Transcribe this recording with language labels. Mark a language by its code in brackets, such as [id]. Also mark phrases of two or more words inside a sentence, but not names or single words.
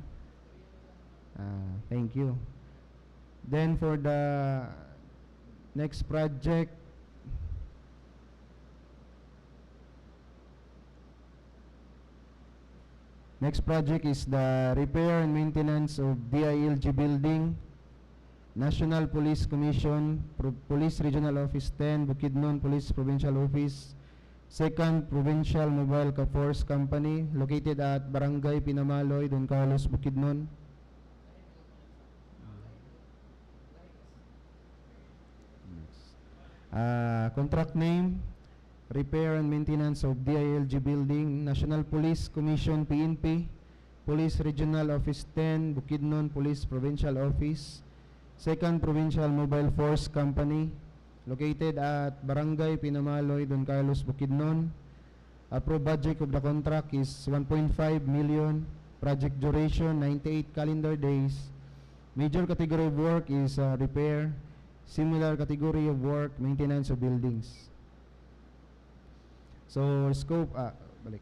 [en] Thank you. Then for the next project, is the repair and maintenance of DILG Building, National Police Commission, Police Regional Office 10, Bukidnon Police Provincial Office, 2nd Provincial Mobile Force Company, located at Barangay Pinamaloy, Don Carlos, Bukidnon. Contract name, repair and maintenance of DILG building, National Police Commission PNP, Police Regional Office 10, Bukidnon Police Provincial Office, 2nd Provincial Mobile Force Company, located at Barangay Pinamaloy, Don Carlos, Bukidnon. Approved budget of the contract is 1.5 million. Project duration 98 calendar days. Major category of work is repair. Similar category of work, maintenance of buildings. So scope, balik.